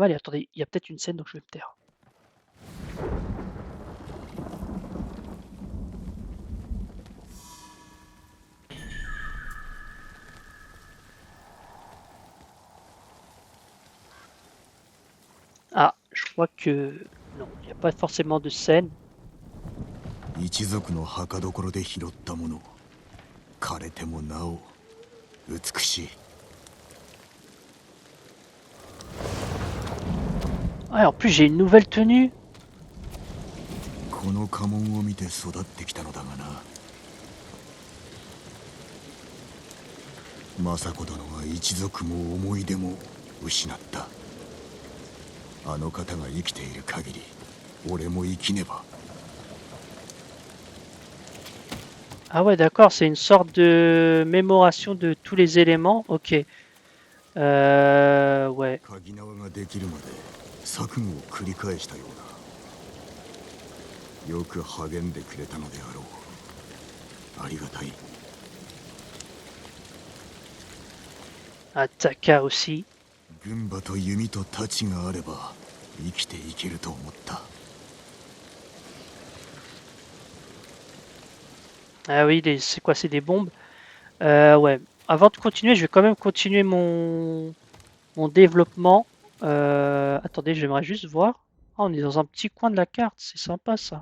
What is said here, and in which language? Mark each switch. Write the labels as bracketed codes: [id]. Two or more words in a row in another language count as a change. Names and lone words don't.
[fr] Et attendez, il y a peut-être une scène, donc je vais me taire. Ah, je crois que non, il n'y a pas forcément de scène. [ja] 一族の墓所で拾ったもの、枯れてもなお美しい。 [fr] Ouais, en plus j'ai une nouvelle tenue. [ja] この家紋を見て育ってきたのだがな。政子殿は一族も思い出も失った。あの方が生きている限り、俺も生きねば。 [fr] Ah ouais, d'accord, c'est une sorte de mémoration de tous les éléments. Ok. Ouais. [ja] 鍵縄ができるまで錯誤を繰り返したような。よく励んでくれたのであろう。ありがたい。 [fr] Taka aussi. [ja] 軍馬と弓と太刀があれば生きていけると思った。 [fr] Ah oui, c'est quoi? C'est des bombes. Ouais. Avant de continuer, je vais quand même continuer mon développement. Attendez, j'aimerais juste voir. Ah, on est dans un petit coin de la carte, c'est sympa ça.